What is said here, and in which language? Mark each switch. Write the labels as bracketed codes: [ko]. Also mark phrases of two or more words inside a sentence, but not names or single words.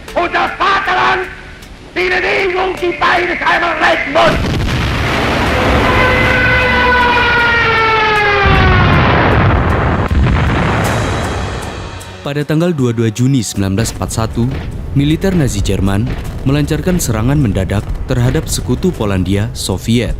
[de] Unser Vaterland, die Bewegung, die beides einmal retten muss. [id] Pada tanggal 22 Juni 1941, militer Nazi Jerman melancarkan serangan mendadak terhadap sekutu Polandia Soviet.